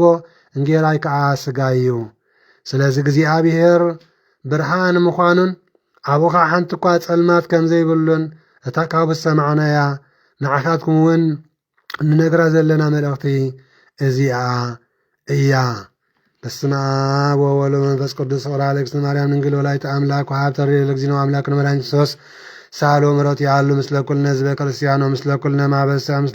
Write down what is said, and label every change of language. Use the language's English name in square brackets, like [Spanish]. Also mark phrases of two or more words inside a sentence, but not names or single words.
[Tigrinya] እንጌራይ ከዓ ስጋ እዩ ስለዚ እግዚኣብሔር ብርሃን ምዃኑን ኣብኡ ከዓ ሓንቲ እኳ ጸልማት ከም ዘይብሉን እታ ካብኡ ሰማዕናያ ንዓኻትኩም እውን ንነግራ ዘለና መልእኽቲ እዚኣ እያ [Geez] በስመ አብ ወወልድ ወመንፈስ ቅዱስ ወቅርአ ለእግዝእትነ ማርያም ድንግል ወላዲተ አምላክ ወሀብተ ርኅራኄ ለእግዚእነ አምላክነ መድኃኒተ ክርስቶስ ሳሎ ምሕረቱ ያሉ ምስለ ኩልነ ህዝበ ክርስቲያኖ ምስለ ኩልነ ማኅበረሰብ ምስለ